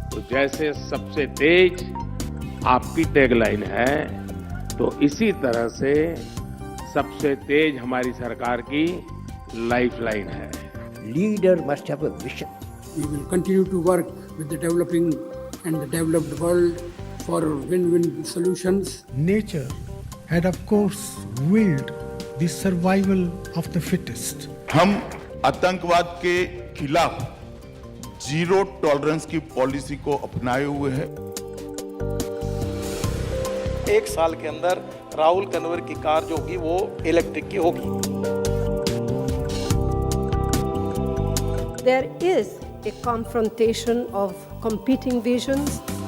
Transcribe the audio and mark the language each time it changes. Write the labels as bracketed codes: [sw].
[hi] जैसे सबसे तेज आपकी टैगलाइन है, तो इसी तरह से सबसे तेज हमारी सरकार की लाइफलाइन है. [en] Leader must have a vision. We will continue to work with the developing and the developed world for win-win solutions. Nature had of course willed the survival of the fittest. [hi] हम आतंकवाद के खिलाफ zero tolerance की policy को अपनाए हुए हैं. एक साल के अंदर राहुल कन्वर की कार जो होगी वो इलेक्ट्रिक की होगी. [en] There is a confrontation of competing visions.